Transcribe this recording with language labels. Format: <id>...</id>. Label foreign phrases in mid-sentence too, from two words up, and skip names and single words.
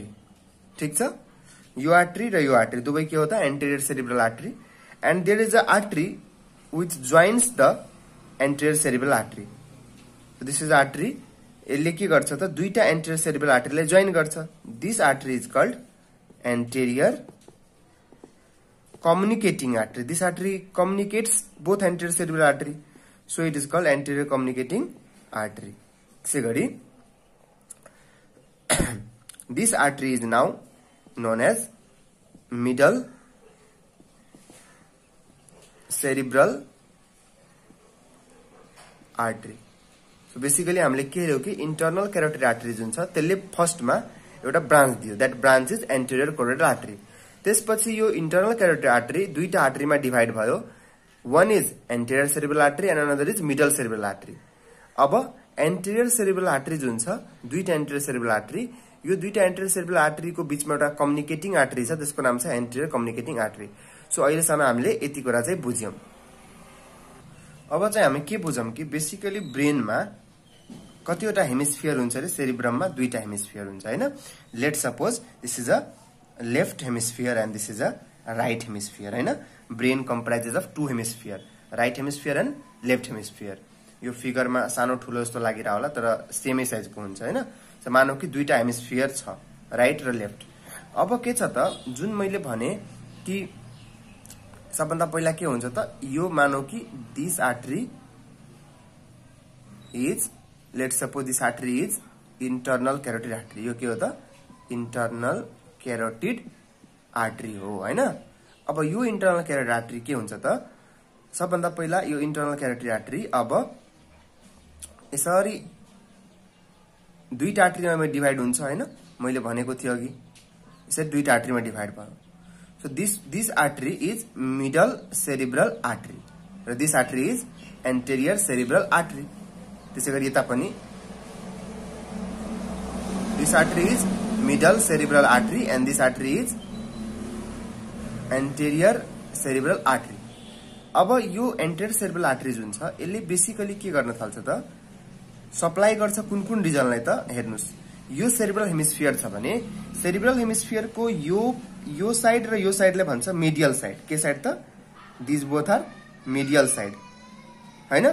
<ne>ठीक छ, यो आर्टरी र यो आर्टरी दुवै के होता</ne> <en>anterior cerebral artery. And there is a artery which joins the anterior cerebral artery. this is artery,</en> <ne>यसले के गर्छ त दुईटा</ne> <en>anterior cerebral arteryलाई</en> <ne>जोइन गर्छ।</ne> <en>this artery is called anterior communicating artery. This artery communicates both anterior cerebral artery, so it is called anterior communicating artery. Segari, this artery is now known as middle cerebral artery. So basically</en> <ne>हामीले के हेर्यो कि</ne> <en>internal carotid artery</en> <ne>जुन छ त्यसले फर्स्टमा एउटा ब्रान्च दियो,</ne> <en>that branch is anterior carotid artery.</en> <ne>त्यसपछि यो</ne> <en>internal carotid artery</en> <ne>दुईटा आर्टरीमा डिभाइड भयो,</ne> <en>one is anterior cerebral artery and another is middle cerebral artery.</en> <ne>अब</ne> <en>anterior cerebral artery</en> <ne>जुन छ दुईटा</ne> <en>anterior cerebral artery,</en> <ne>यो दुईटा</ne> <en>anterior cerebral artery</en> <ne>को बीचमा एउटा</ne> <en>communicating artery</en> <ne>छ, त्यसको नाम छ</ne> <en>anterior communicating artery.</en> <ne>सो अहिलेसम्म हामीले यति कुरा चाहिँ बुझ्यौं। अब चाहिँ हामी के बुझौं कि बेसिकली ब्रेनमा कतिवटा हेमिस्फियर हुन्छ रे, सेरिब्रममा दुईटा हेमिस्फियर हुन्छ हैन।</ne> <en>let suppose this is a left hemisphere and this is a right hemisphere हैन। brain comprises of two hemisphere, right hemisphere and left hemisphere।</en> <ne>यो फिगरमा सानो ठुलो जस्तो लागिरा होला तर सेमै साइजको हुन्छ हैन। सो मानौ कि दुईटा हेमिस्फियर छ, राइट र लेफ्ट। अब के छ त जुन मैले भने कि सबभन्दा पहिला के हुन्छ त यो मानौ कि</ne> <en>this artery is, let suppose this artery is internal carotid artery.</en> <ne>यो के हो त</ne> <en>internal carotid artery</en> <ne>हो हैन। अब यो</ne> <en>internal carotid artery</en> <ne>के हुन्छ त सबभन्दा पहिला यो</ne> <en>internal carotid artery</en> <ne>अब यसरी दुईटा आर्टरीमा डिभाइड हुन्छ हैन। मैले भनेको थिए अघि यसरी दुईटा आर्टरीमा डिभाइड भयो।</ne> <en>So this artery is middle cerebral artery र this artery is anterior cerebral artery।</en> <ne>त्यसैगरी यता पनि</ne> <en>this artery is middle cerebral artery and this artery is anterior cerebral artery.</en> <ne>अब यो</ne> <en>anterior cerebral artery</en> <ne>जुन छ यसले बेसिकली के गर्न थाल्छ त सप्लाई गर्छ कुन कुन रिजनलाई त हेर्नुस्। यो</ne> <en>cerebral hemisphere</en> <ne>छ भने</ne> <en>cerebral hemisphere</en> <ne>को यो साइड र यो साइडले भन्छ</ne> <en>medial side.</en> <ne>के साइड त</ne> <en>this both are medial side</en> <ne>हैन।</ne>